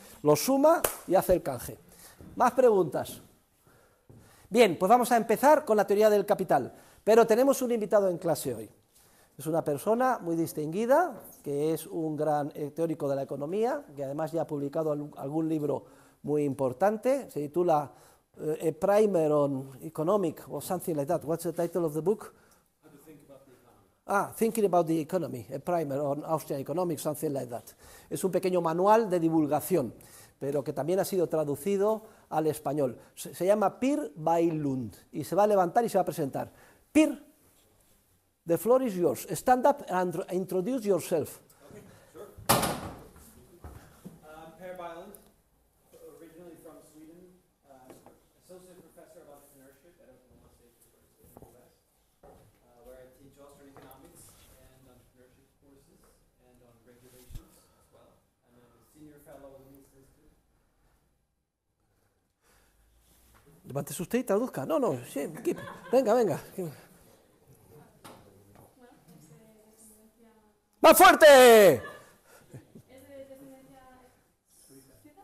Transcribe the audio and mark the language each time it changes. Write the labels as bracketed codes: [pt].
[es] Lo suma y hace el canje. ¿Más preguntas? Bien, pues vamos a empezar con la teoría del capital, pero tenemos un invitado en clase hoy. Es una persona muy distinguida, que es un gran teórico de la economía, que además ya ha publicado algún libro muy importante, se titula A Primer on Economic, [en] or something like that. What's the title of the book? How to Think About the Economy. Thinking About the Economy, A Primer on Austrian Economics, something like that. [es] Es un pequeño manual de divulgación, pero que también ha sido traducido al español. Se llama Peer by Lund, y se va a levantar y se va a presentar. [en] Peer, the floor is yours. Stand up and introduce yourself. Okay, sure. Per Bylund, originally from Sweden, associate professor of entrepreneurship at Oklahoma State University in the U.S., where I teach Austrian economics and entrepreneurship courses and on regulations as well. I'm a senior fellow in the Institute. [es] Levántese usted y traduzca. No, sí, venga. ¡Más fuerte! ¿Es de descendencia suiza?